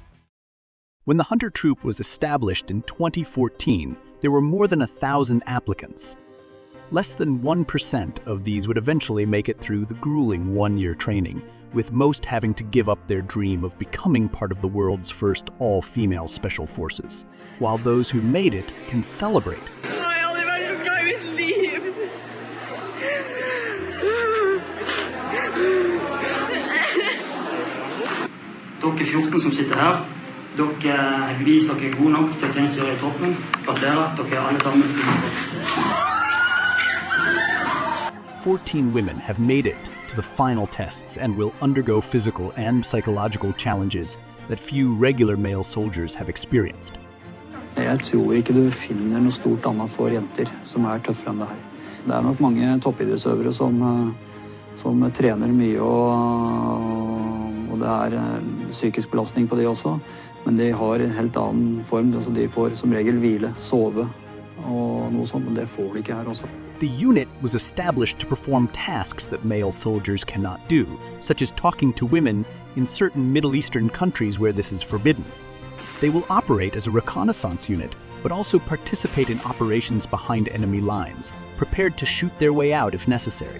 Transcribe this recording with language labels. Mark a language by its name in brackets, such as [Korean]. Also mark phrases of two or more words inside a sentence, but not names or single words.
[English] When the Hunter Troop was established in 2014, there were more than 1,000 applicants. Less than 1% of these would eventually make it through the grueling one-year training, with most having to give up their dream of becoming part of the world's first all-female special forces, while those who made it can celebrate. [Norwegian] Dere 14 som sitter her, dere beviser dere gode nok til å tjenestegjøre i troppen. Gratulerer, dere alle sammen. [English] 14 women have made it to the final tests and will undergo physical and psychological challenges that few regular male soldiers have experienced. [Norwegian] Jeg tror ikke du finner noe stort annet for jenter som tøffere enn det her. Det nok mange toppidrettsøvere som trener mye og det psykisk belastning på det også, men de har en helt annen form, altså de får som regel hvile, sove og noe sånt, men det får de ikke her også. [English] The unit was established to perform tasks that male soldiers cannot do, such as talking to women in certain Middle Eastern countries where this is forbidden. They will operate as a reconnaissance unit, but also participate in operations behind enemy lines, prepared to shoot their way out if necessary.